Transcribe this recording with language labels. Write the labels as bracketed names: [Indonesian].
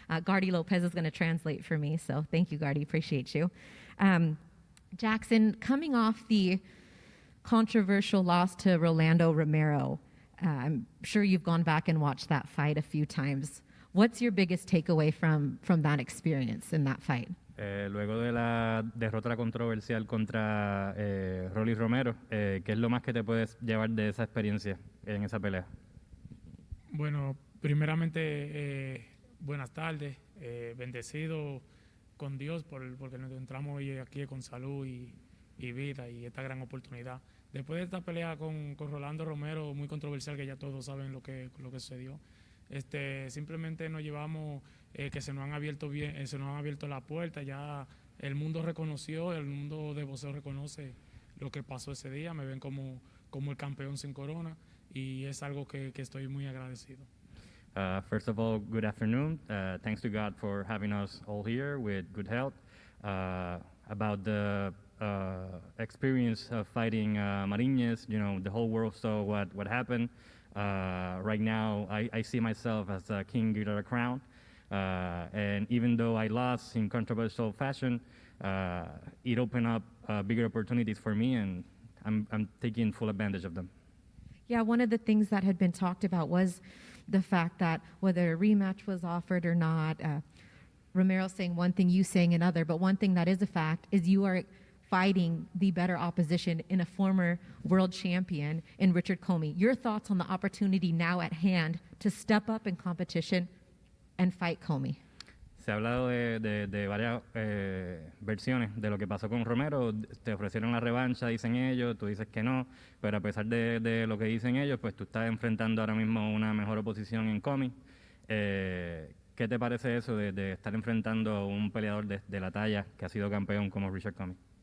[English] Gardy Lopez is going to translate for me, so thank you, Gardy. Appreciate you. Jackson, coming off the controversial loss to Rolando Romero, I'm sure you've gone back and watched that fight a few times. What's your biggest takeaway from that experience in that fight? [Spanish] Luego de la derrota controversial contra Rolly Romero, ¿qué es lo más que te puedes llevar de esa experiencia en esa pelea? Bueno, primeramente, buenas tardes, bendecido con Dios porque nos encontramos hoy aquí con salud y vida y esta gran oportunidad. Después de esta pelea con Rolando Romero, muy controversial, que ya todos saben lo que sucedió, simplemente nos llevamos que se nos han abierto la puerta. Ya el mundo reconoció, el mundo de boxeo reconoce lo que pasó ese día. Me ven como el campeón sin corona y es algo que estoy muy agradecido. [English] First of all, good afternoon. Thanks to God for having us all here with good health. About the experience of fighting Marinez, the whole world saw what happened. Right now, I see myself as a king without a crown. And even though I lost in controversial fashion, it opened up bigger opportunities for me, and I'm taking full advantage of them. Yeah, one of the things that had been talked about was the fact that whether a rematch was offered or not, Romero saying one thing, you saying another, but one thing that is a fact is you are fighting the better opposition in a former world champion in Richard Commey. Your thoughts on the opportunity now at hand to step up in competition and fight Commey? [Spanish] Se ha hablado de varias versiones de lo que pasó con Romero. Te ofrecieron la revancha, dicen ellos, tú dices que no, pero a pesar de lo que dicen ellos, pues tú estás enfrentando ahora mismo una mejor oposición en Commey. ¿Qué te parece eso de estar enfrentando a un peleador de la talla que ha sido campeón como Richard Commey?